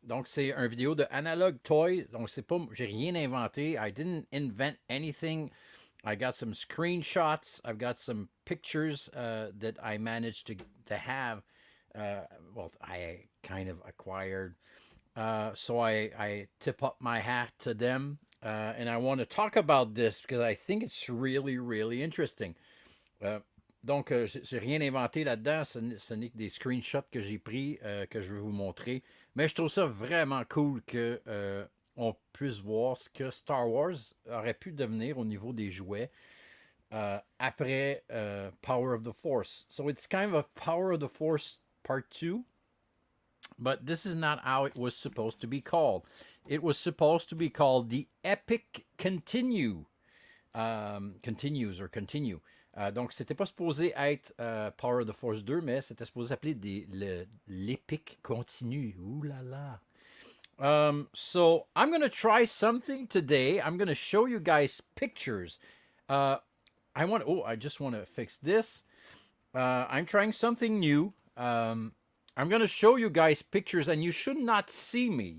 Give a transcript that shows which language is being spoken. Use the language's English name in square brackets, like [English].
[French] Donc c'est un vidéo de Analog Toys. Donc c'est pas, j'ai rien inventé. [English] I didn't invent anything. I got some screenshots. I've got some pictures that I managed to have. I kind of acquired. So I tip up my hat to them. And I want to talk about this because I think it's really, really interesting. [French] Donc, j'ai rien inventé là-dedans. Ce n'est que des screenshots que j'ai pris, que je vais vous montrer. Mais je trouve ça vraiment cool que on puisse voir ce que Star Wars aurait pu devenir au niveau des jouets après Power of the Force. [English] So it's kind of a Power of the Force Part 2. But this is not how it was supposed to be called. It was supposed to be called the Epic Continue. Continues or Continue. [French] Donc, c'était pas supposé être Power of the Force 2, mais c'était supposé s'appeler l'Epic Continue. Ouh là là. [English] So, I'm going to try something today. I'm going to show you guys pictures. I just want to fix this. I'm trying something new. I'm going to show you guys pictures, and you should not see me.